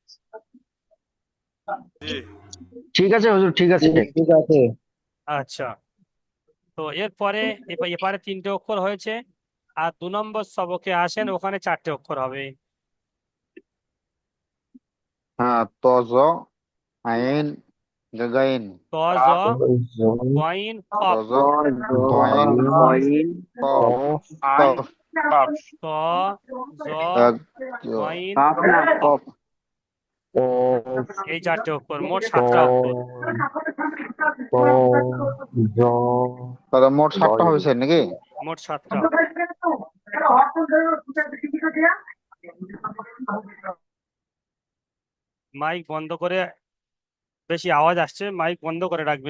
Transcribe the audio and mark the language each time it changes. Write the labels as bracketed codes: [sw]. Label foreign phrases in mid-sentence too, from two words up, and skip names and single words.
[bn] জি। ঠিক আছে হুজুর, ঠিক আছে। ঠিক আছে। আচ্ছা, তো এরপরে এপারে 3টে অক্ষর হয়েছে, আর 2 নম্বর সবকে আসেন, ওখানে 4টে অক্ষর হবে। হ্যাঁ, [ar] ت ج عين غين. ت ج غين ত কফ। ج غين قاف আইন কফ কফ। ت ج [bn] এক, [ar] গইন কফ না কফ। কফ। [bn] এই 4টে অক্ষর, মোট 7টা অক্ষর। তাহলে মোট 7টা হবে স্যার নাকি? মোট 7টা। মাইক বন্ধ করে, বেশি আওয়াজ আসছে, মাইক বন্ধ করে রাখবেন।